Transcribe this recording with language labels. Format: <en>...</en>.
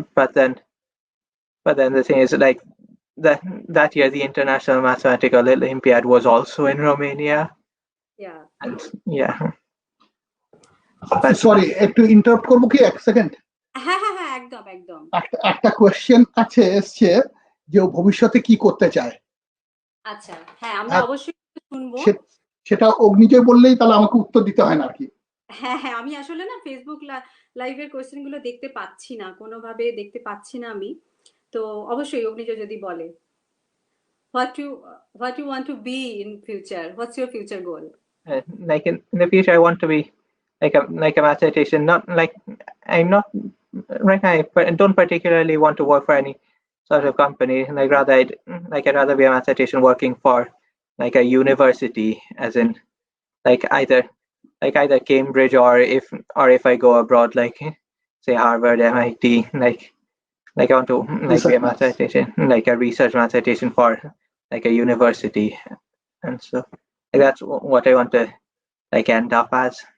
<en>But then the thing is, like that year the International Mathematical Olympiad was also in Romania. Yeah. And yeah.</en> <bn>Sorry, একটু interrupt করবো কি এক second? হ্যাঁ হ্যাঁ হ্যাঁ, একদম একদম। একটা কোয়েশ্চেন আছে এসছে যে ও ভবিষ্যতে কি করতে চায়। আচ্ছা, হ্যাঁ আমরা অবশ্যই শুনবো। সেটা অগ্নিজয় বললেই তাহলে আমাকে উত্তর দিতে হয় না আর কি। হ্যাঁ হ্যাঁ, আমি আসলে না ফেসবুক লাইভের কোয়েশ্চেন গুলো দেখতে পাচ্ছি না, কোনোভাবে দেখতে পাচ্ছি না আমি। তো অবশ্যই অগ্নিজয় যদি বলে</bn> <en>what you want to be in future, what's your future goal? Like in the future I want to be like a mathematician, not like I'm not right now. I don't particularly want to work for any sort of company. Like I'd rather be a mathematician working for like a university, as in like either Cambridge, or if I go abroad, like say Harvard, MIT, like I want to like be a mathematician, like a research mathematician for like a university, and so like that's what I want to like end up as.</en>